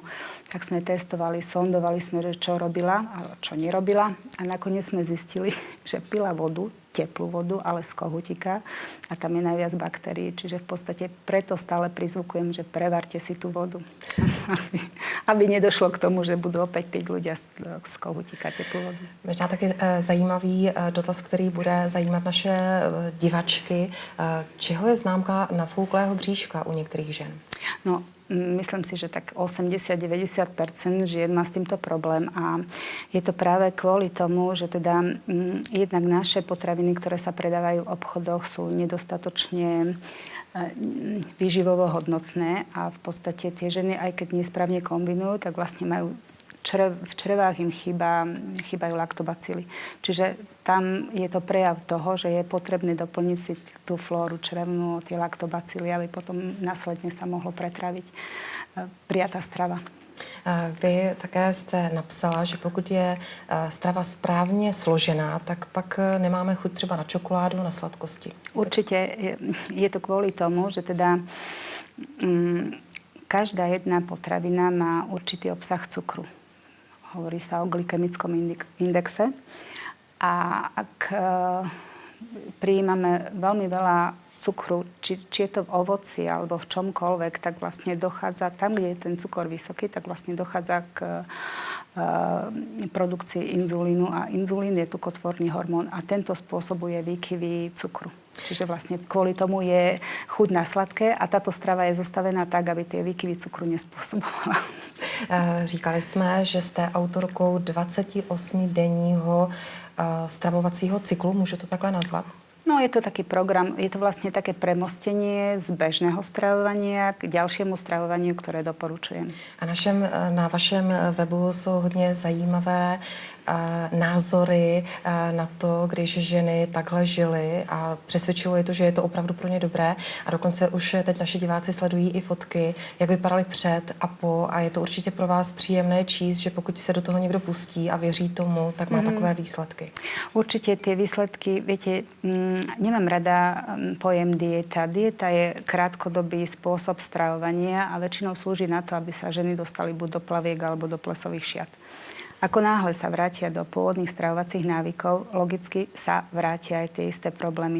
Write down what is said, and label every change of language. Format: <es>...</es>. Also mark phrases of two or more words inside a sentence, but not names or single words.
<sk>Tak sme testovali, sondovali sme, že čo robila a čo nerobila. A nakoniec sme zistili, že pila vodu, teplú vodu, ale z kohutíka a tam je najviac baktérií. Čiže v podstate preto stále prizvukujem, že prevarte si tú vodu. Aby nedošlo k tomu, že budú opäť piť ľudia z kohutíka teplú vodu.</sk> <cs>Možná taky zajímavý dotaz, který bude zajímat naše divačky. Čeho je známka nafouklého bříška u některých žen?</cs> <sk>No, myslím si, že tak 80-90% žien má s týmto problém a je to práve kvôli tomu, že teda jednak naše potraviny, ktoré sa predávajú v obchodoch, sú nedostatočne výživovo hodnotné a v podstate tie ženy, aj keď nesprávne kombinujú, tak vlastne majú v črevách im chýbajú laktobacily. Čiže tam je to prejav toho, že je potrebné doplniť si tú flóru črevnú, tie laktobacily, aby potom následne sa mohlo pretraviť prijatá strava.</sk> <cs>Vy také jste napsala, že pokud je strava správně složená, tak pak nemáme chuť třeba na čokoládu, na sladkosti.</cs> <sk>Určite je to kvôli tomu, že teda každá jedna potravina má určitý obsah cukru. Hovorí sa o glykemickom indexe. A ak prijímame veľmi veľa cukru, či je to v ovoci alebo v čomkoľvek, tak vlastne dochádza, tam, kde je ten cukor vysoký, tak vlastne dochádza k produkcii inzulínu a inzulín je tukotvorný hormón a tento spôsobuje výkyvy cukru. Čiže vlastne kvôli tomu je chuť na sladké a táto strava je zostavená tak, aby tie výkyvy cukru nespôsobovala.</sk> <cs>Říkali jsme, že jste autorkou 28-denního stravovacího cyklu, můžu to takhle nazvat?</cs> <sk>No, je to taký program, je to vlastne také premostenie z bežného stravovania k ďalšiemu stravovaniu, ktoré doporučujem.</sk> <cs>A na vašem webu jsou hodně zajímavé názory na to, když ženy takhle žily a přesvědčilo je to, že je to opravdu pro ně dobré. A dokonce už teď naši diváci sledují i fotky, jak vypadaly před a po. A je to určitě pro vás příjemné číst, že pokud se do toho někdo pustí a věří tomu, tak má takové výsledky.</cs> <sk>Určite tie výsledky, viete, nemám rada pojem dieta. Dieta je krátkodobý spôsob stravovania a väčšinou slúži na to, aby sa ženy dostali buď do plaviek alebo do plesových šiat. Ako náhle sa vrátia do pôvodných stravovacích návykov, logicky sa vrátia aj tie isté problémy.</sk>